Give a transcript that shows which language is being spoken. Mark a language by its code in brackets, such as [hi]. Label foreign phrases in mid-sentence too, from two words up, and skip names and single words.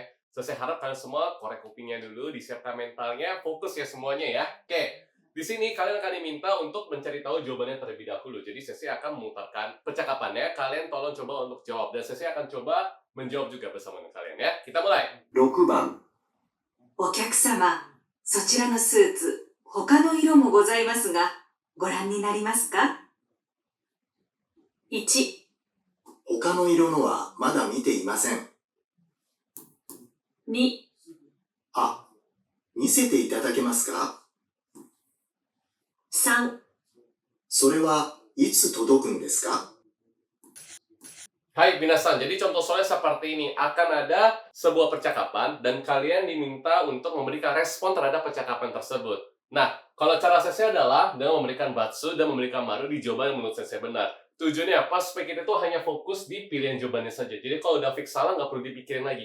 [id] Saya harap kalian semua korek kupingnya dulu, disiapkan mentalnya, fokus ya semuanya ya. Oke, di sini kalian akan diminta untuk mencari tahu jawabannya terlebih dahulu. Jadi saya akan memutarkan percakapannya, kalian tolong coba untuk jawab, dan saya akan coba menjawab juga bersama dengan kalian ya. Kita mulai. [ja] 6 番お客様、そちらのスーツ、他の色もございますが、ご覧になりますか ?1、他の色のはまだ見ていません。 2、あ、見せていただけますか？ 3、それはいつ届くんですか？ [id] Hai minasan, jadi contoh soalnya seperti ini. Akan ada sebuah percakapan dan kalian diminta untuk memberikan respon terhadap percakapan tersebut. Nah, kalau cara saya adalah dengan memberikan batsu dan memberikan maru di jawaban yang menurut saya benar. Tujuannya apa? Supaya kita tuh hanya fokus di pilihan jawabannya saja. Jadi kalau udah fix salah, nggak perlu dipikirin lagi.